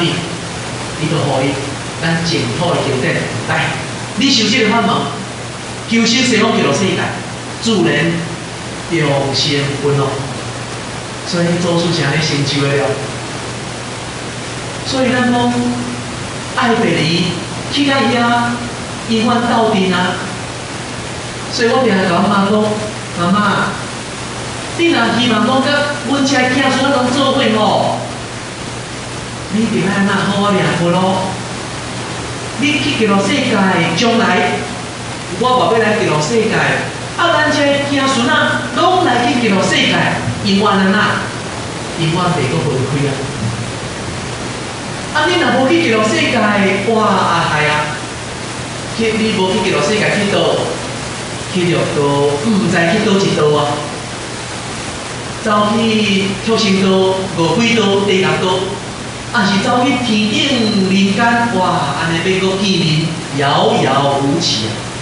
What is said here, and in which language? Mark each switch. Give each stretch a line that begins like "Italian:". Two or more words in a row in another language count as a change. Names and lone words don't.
Min Nan Chinese: 伊就互伊咱净土的经典来。你修这个法门，求生西方极乐世界，自然长生不老。所以祖师是安尼成就的了。所以咱讲爱别离，去到遐永远斗阵啊。所以我定下甲我妈讲，妈妈，你若希望讲甲阮遮囝孙拢做伙吼，你定爱安那好好念佛咯。你去极乐世界，将来我嘛要来极乐世界，咱这囝孙仔拢来去极乐世界，永远安那，永远袂阁分开啊！你若无去极乐世界，哇害啊！你无去极乐世界去倒？去着倒，毋知去倒一倒啊！走去畜生道、无鬼道、地狱道， 啊是走去天顶人间，哇，安尼要搁见面，遥遥无期啊！